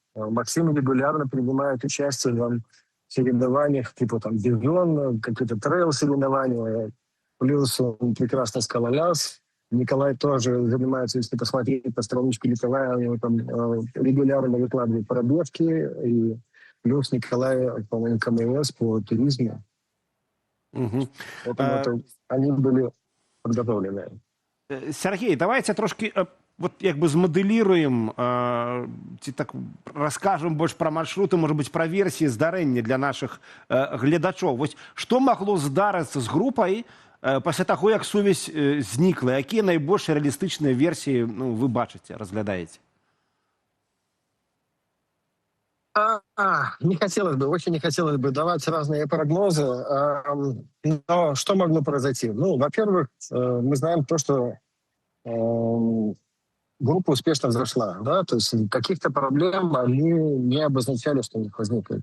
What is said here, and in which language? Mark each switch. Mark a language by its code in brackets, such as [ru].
[ru] Максим регулярно принимает участие в соревнованиях, типа там бизон, какие-то трейл-соревнования, плюс он прекрасно скалолаз. Николай тоже занимается, если посмотреть по страничке Николая, у него там регулярно выкладывает пробежки, и плюс Николай, по-моему, КМС по туризму. Угу. Поэтому они были подготовлены. [be] Сергей, давайте трошки вот як бы змадэліруем, ці так раскажам больш пра маршруты, можа быць, пра версіі здарэння для нашых гледачоў. Вось што магло здарыцца з групай пасля таго, як сувязь знікла? Якія найбольш рэалістычныя версіі, ну, вы бачыце, разглядаеце? [ru] Не хотелось бы, очень не хотелось бы давать разные прогнозы. Но что могло произойти? Ну, во-первых, мы знаем то, что группа успешно взошла, да, то есть каких-то проблем они не обозначали, что у них возникли.